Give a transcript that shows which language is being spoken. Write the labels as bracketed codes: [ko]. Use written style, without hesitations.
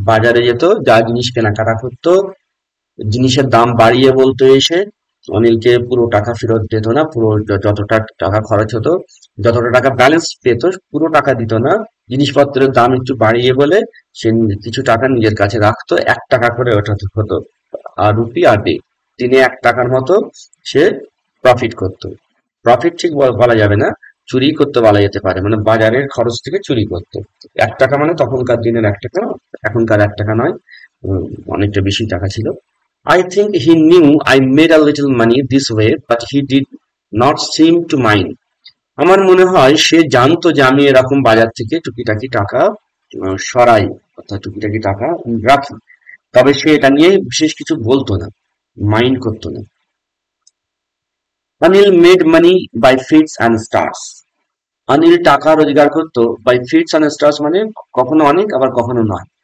[bn] বাজারে যেত, যা জিনিস কেনাকাটা করতো, জিনিসের দাম বাড়িয়ে বলতো এসে, অনিলকে পুরো টাকা ফেরত দিত না, পুরো যতটা টাকা খরচ হতো, যতটা টাকা ব্যালেন্স পেত পুরো টাকা দিত না, জিনিসপত্রের দাম একটু বাড়িয়ে বলে সে কিছু টাকা নিজের কাছে রাখতো, 1 টাকা করে ওটা হতো আর রুপি আর ডে, দিনে 1 টাকার মতো সে প্রফিট করতো। প্রফিট ঠিক বলা যাবে না, চুরি করতে বলা যেতে পারে, মানে বাজারের খরচ থেকে চুরি করতো। 1 টাকা মানে তখনকার দিনের 1 টাকা, এখনকার 1 টাকা নয়, অনেকটা বেশি টাকা ছিল। [en] I think he knew I made a little money this way, but he did not seem to mind. [bn] আমার মনে হয় সে জানতো যে আমি এরকম বাজার থেকে টুকিটাকি টাকা সরাই অর্থাৎ টুকিটাকি টাকা রাখি, তবে সে এটা নিয়ে বিশেষ কিছু বলতো না, মাইন্ড করতো না। [en] Anil made money by fits and starts. [bn] Anil টাকা রোজগার করতো বাই ফিটস অ্যান্ড স্টার্স, মানে কখনো অনেক আবার কখনো নয়।